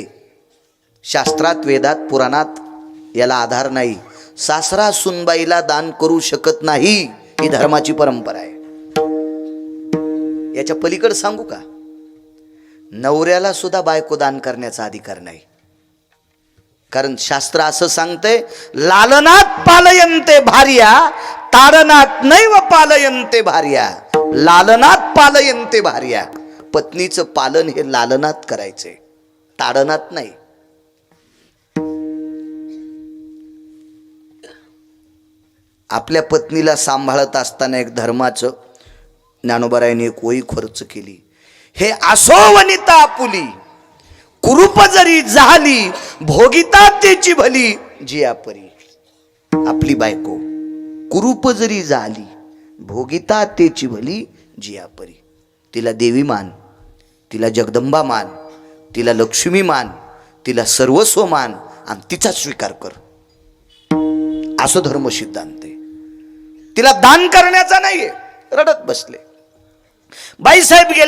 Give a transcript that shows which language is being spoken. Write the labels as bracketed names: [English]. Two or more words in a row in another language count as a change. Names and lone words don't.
[Marathi] शास्त्रात, वेदात, पुराणात याला आधार नाही. सासरा सुनबाईला दान करू शकत नाही, ही धर्माची परंपरा आहे. याच्या पलीकडे सांगू का, नवऱ्याला सुद्धा बायको दान करण्याचा अधिकार नाही. कारण शास्त्र असं सांगतंय, [Sanskrit] लालनात पालयन्ते भार्या ताडनात नैव पालयन्ते भार्या. लालनात पालयन्ते भार्या. [Marathi] पत्नीचं पालन हे लालनात करायचे, ताडनात नाही. आपल्या पत्नीला सांभाळत असताना एक धर्माचं ज्ञानोबारायांनी एक ओळी खर्च केली. हे असो वनिता आपुली, कुरूप जरी झाली, भोगिता तेची भली जिया परी. आपली बायको कुरूप जरी झाली, भोगिता तेची भली जिया परी. तिला देवी मान, तिला जगदंबा मान, तिला लक्ष्मी मान, तिला सर्वस्व मान आणि तिचा स्वीकार कर. असं धर्म सिद्धांत आहे. तिला दान करण्याचा नाहीये. रडत बसले. बाईसाहेब गेल्या.